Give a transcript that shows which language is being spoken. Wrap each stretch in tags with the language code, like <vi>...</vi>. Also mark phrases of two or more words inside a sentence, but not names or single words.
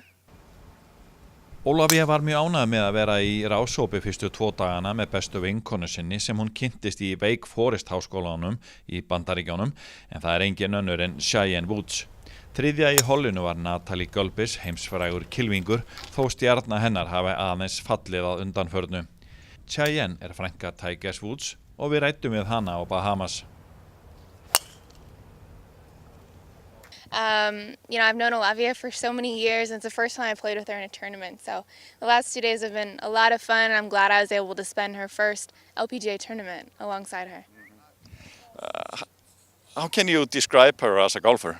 <is>Ólafía var mjög ánægð með að vera í ráshópi fyrstu 2 dagana með bestu vinkonu sinni sem hún kynntist í Wake Forest háskólanum í Bandaríkjunum en það er engin önnur en Cheyenne Woods. Þriðja í hollinu var Natalie Gulbis, heimsfrægur kylfingur, þó stjarna hennar hafi aðeins fallið að undanförnu. Cheyenne er frænka Tiger Woods og við ræddum við hana á Bahamas.</is> <en>I've known Ólafía for so many years, and it's the first time I played with her in a tournament. So the last 2 days have been a lot of fun, and I'm glad I was able to spend her first LPGA tournament alongside her. How can you describe her as a golfer?</en>